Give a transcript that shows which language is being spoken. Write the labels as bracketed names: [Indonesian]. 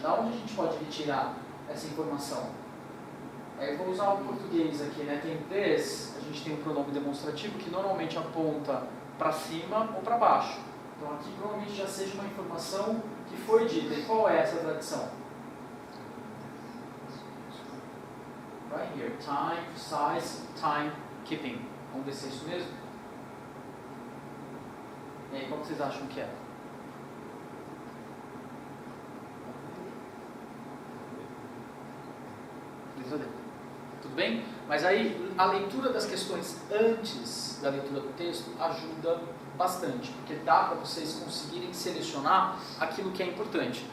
[Portuguese] Da onde a gente pode retirar essa informação? Eu vou usar o português aqui, né? Tem this, a gente tem um pronome demonstrativo que normalmente aponta para cima ou para baixo. Então aqui provavelmente já seja uma informação que foi dita. E qual é essa tradição? [English] Right here, time, precise, time keeping. [Portuguese] Vamos ver se é isso mesmo? E aí, qual vocês acham que é? Tudo bem? Mas aí a leitura das questões antes da leitura do texto ajuda bastante, porque dá para vocês conseguirem selecionar aquilo que é importante.